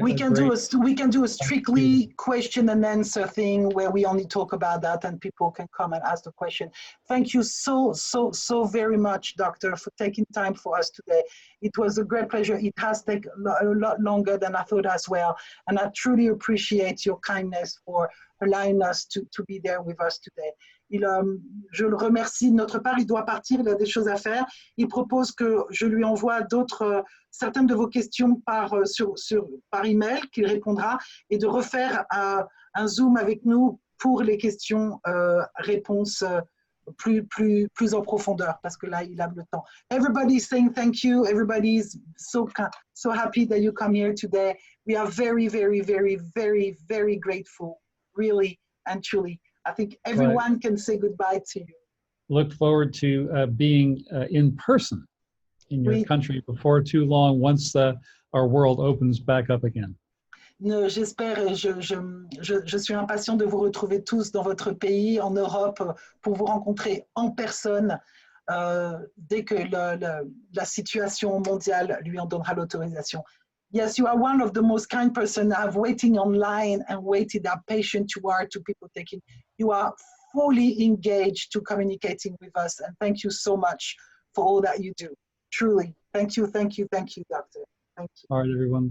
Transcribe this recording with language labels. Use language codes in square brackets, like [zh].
[en] we can do a strictly question and answer thing where we only talk about that and people can come and ask the question. Thank you so very much, Doctor, for taking time for us today. It was a great pleasure. It has taken a lot longer than I thought as well, and I truly appreciate your kindness for allowing us to be there with us today. [fr] Je le remercie de notre part, il doit partir, il a des choses à faire. Il propose que je lui envoie certaines de vos questions par email, qu'il répondra, et de refaire un Zoom avec nous pour les questions-réponses plus en profondeur, parce que là, il a le temps. [en] Everybody's saying thank you. Everybody's so happy that you come here today. We are very, very, very, very, very grateful, really and truly. I think everyone can say goodbye to you. Look forward to being in person in your country before too long, once our world opens back up again. [fr] J'espère et je suis impatient de vous retrouver tous dans votre pays, en Europe, pour vous rencontrer en personne dès que la situation mondiale lui en donnera l'autorisation. [en] Yes, you are one of the most kind person I've waiting online and waited how patient you are to people taking. You are fully engaged to communicating with us, and thank you so much for all that you do. Truly, thank you, Doctor. Thank you. All right, everyone.